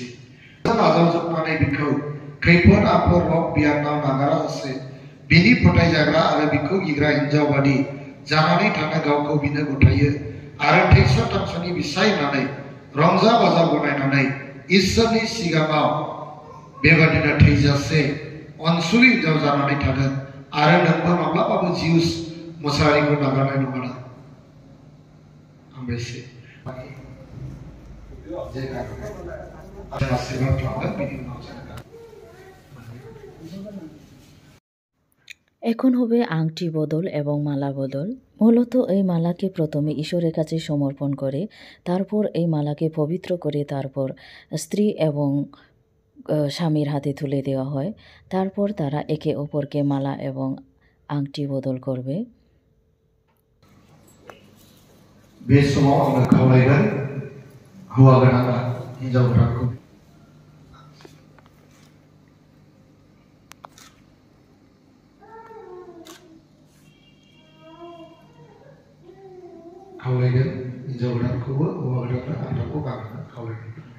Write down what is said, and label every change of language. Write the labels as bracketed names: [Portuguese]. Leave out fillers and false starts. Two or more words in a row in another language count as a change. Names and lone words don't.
[Bodo] नाजावजोबनानै बिखौ खैफोद आफोद रग बियादाव नागाराजासे बिनि फोथायजाग्रा आरो बिखौ गिग्रा हिनजाव बादि जानानै थानो गावखौ बिनो गथायो आरो थैस' थांस'नि बिसाय होननानै रंजा बाजा गनायनानै इसोरनि सिगाङाव बेबादिनो थैजासे अनसुलि हिनजाव जानानै थागोन आरो नोंबो माब्लाबाबो जिउस मसाहारिखौ नागारनाय नङा हामबायसै [Bangla] এখন হবে আংটি বদল এবং মালা বদল। মূলত এই মালাকে প্রথমে ঈশ্বরের কাছে সমর্পণ করে তারপর এই মালাকে পবিত্র করে তারপর স্ত্রী এবং স্বামীর হাতে তুলে দেওয়া হয়। তারপর তারা একে অপরকে মালা এবং আংটি বদল করবে। [Bodo] बे समाव आङो खावलायगोन हौवा गोदाना हिनजाव गोदानखौ खावलायगोन हिनजाव गोदानखौबो हौवा गोदाननो आंखौ गानहोनो खावलायगोन